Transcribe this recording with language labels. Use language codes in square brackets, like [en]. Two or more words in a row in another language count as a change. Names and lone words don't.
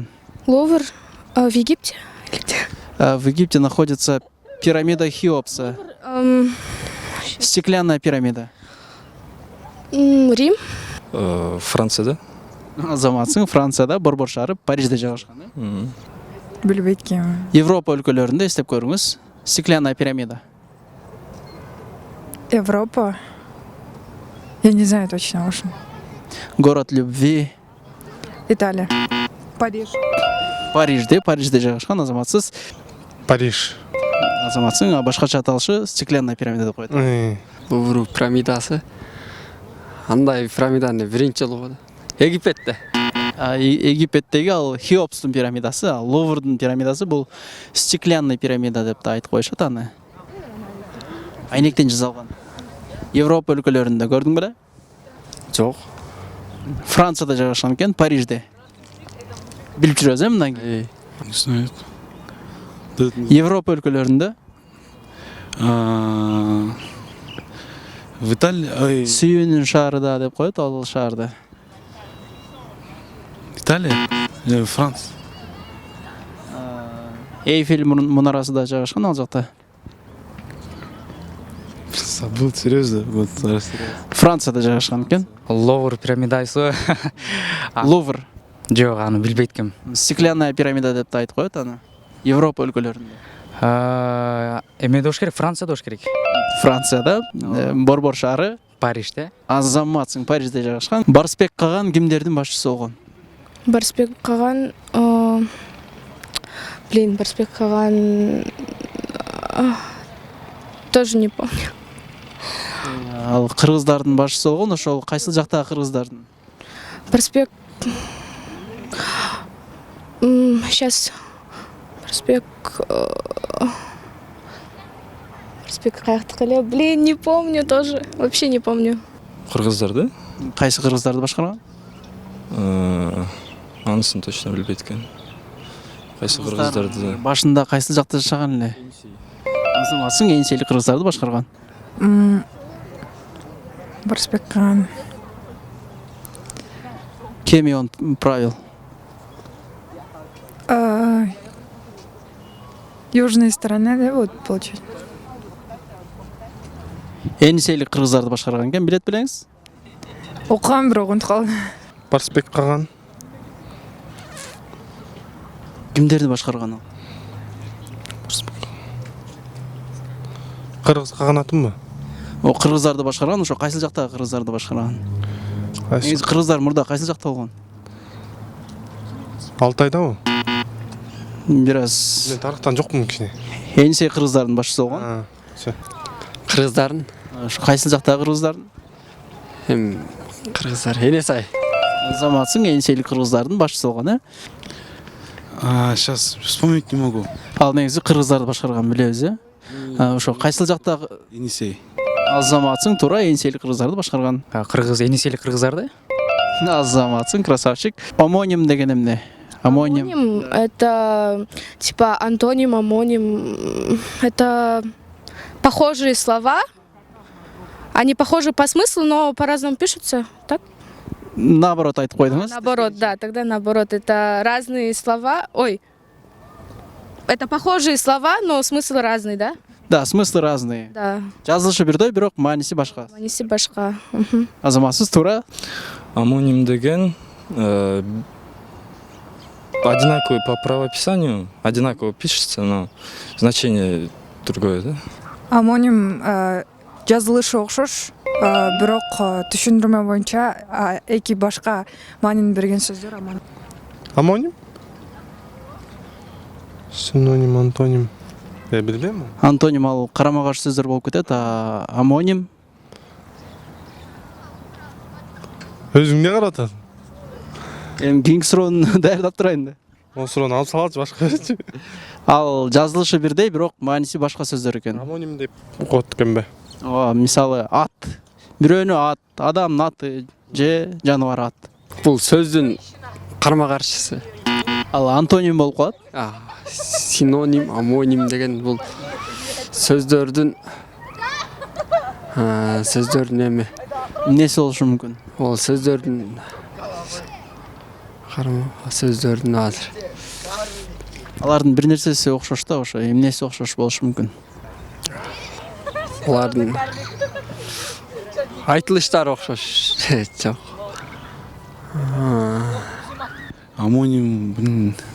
[ru] Лувр в Египте. В Египте находится пирамида Хеопса. Стеклянная пирамида. Рим. [ky] Францияда. Азаматсың, Францияда, Борбор шаары, Парижде жайгашкан. Билбейт экенмин. Европа өлкөлөрүндө эстеп көрүңүз. [ru] Стеклянная пирамида. Европа. Я не знаю точно, в общем. Город любви. Италия. Париж. [ky] Парижде жайгашкан, азаматсыз. Париж. Азаматсың, башкача аталышы [ru] стеклянная пирамида [ky] деп коет. Лувр пирамидасы. Андай пирамиданы биринчи жолу Египетте. Египеттеги ал Хеопстун пирамидасы, ал Луврдун пирамидасы бул [ru] стеклянный пирамида [ky] деп да айтып коюшат аны. Айнектен жасалган. Европа өлкөлөрүндө көрдүң беле? Жок. Францияда жайгашкан экен, Парижде. Билип жүрөсүз мындан кийин? [ru] Не знаю. [ky] Европа өлкөлөрүндө [ru] В Италии. [ky] сүйүүнүн шаары да деп коет ал шаарда. Италия? Франция. Эйфель мунарасы да жайгашкан ал жакта. [ru] Забыл, серьезно. Вот, [ky] Францияда жайгашкан экен. Лувр пирамидасы. Лувр. Жок, аны билбейт экенмин. [ru] Стеклянная пирамида [ky] деп да айтып коет аны. Европа өлкөлөрүндө. Эмеде болуш керек, Францияда болуш керек. Францияда, Борбор шаары, Парижде. Азаматсың, Парижде жайгашкан. Барсбек Каган кимдердин башчысы болгон? Барсбек Каган. Барсбек Каган. [ru] Тоже не помню. [ky] Ал кыргыздардын башчысы болгон, ошол кайсыл жактагы кыргыздардын? [ru] Барсбек. Сейчас. [ky] Барсбек каяктыкы эле? [ru] Не помню тоже. Вообще не помню. [ky] Кыргыздар, да? Кайсы кыргыздарды башкарган? Анысын точно билбейт экен. Кайсы кыргыздарды? Башында кайсыл жакта жашаган эле? Азаматсың, Эйнсели кыргыздарды башкарган. Барсбек Каган. [ru] Кеми он правил? Южная сторона, да, вот получается. [ky] Эйнсели кыргыздарды башкарган экен, билет белеңиз? Окугам бирок унутуп калдым. Барсбек Каган. Кимдерди башкарган ал? Кыргыз каганатынбы? О кыргыздарды башкарган, ошо кайсыл жактагы кыргыздарды башкарган? Негизи кыргыздар мурда кайсыл жакта болгон? Алтайдабы? Бир аз Мен тарыхтан жокмун кичине. Эйнсели кыргыздардын башчысы болгон. Кыргыздардын. Ошо кайсыл жактагы кыргыздардын? Кыргыздар Энесай. Азаматсың, Эйнсели кыргыздардын башчысы болгон, э? [ru] Сейчас вспомнить не могу. [ky] Ал негизи кыргыздарды башкарган билебиз, э? Ошо кайсыл жактагы Енисей. Азаматсың, туура Эйнсели кыргыздарды башкарган. Кыргыз, Энисели кыргыздарды? Азаматсың, красавчик. Амоним деген эмне? [ru] Амоним — это типа антоним, амоним. Это похожие слова. Они похожи по смыслу, но по-разному пишутся, так? Наоборот айтып койдуңуз. Наоборот, да, тогда наоборот. Это разные слова. Это похожие слова, но смысл разный, да? Да, смыслы разные. Да. [ky] Жазылышы бирдей, бирок мааниси башка. Маниси башка. Азаматсыз, туура. Амоним деген [ru] одинаковый по правописанию, одинаково пишется, но значение другое, да? [ky] Амоним жазылышы окшош, бирок түшүндүрмө боюнча эки башка маанини берген сөздөр амоним. Амоним? Синоним, антоним. Я билбейм. Антоним ал карама каршы сөздөр болуп кетет, амоним Өзүңне карап атасың. Эми кийинки суроону даярдап турайын да. Ол суроону алып салачы башка берчи. Ал жазылышы бирдей, бирок мааниси башка сөздөр экен. Амоним деп окуп экен бе? Ооба, мисалы ат. Бирөөнүн ат, адамдын аты же жаныбар ат. [kk] Бұл сөздің қарама-қаршысы. [ky] Ал антоним болуп калат. [kk] Синоним, амоним деген бұл сөздердің эми. [ky] Эмнеси болушу мүмкүн? [kk] Ол сөздердің азыр. [ky] Алардын бир нерсеси окшош да, ошо эмнеси окшош болушу мүмкүн? [kk] Олардың айтылыштары окшош. [ky] Жок. [ru] Амоним, блин.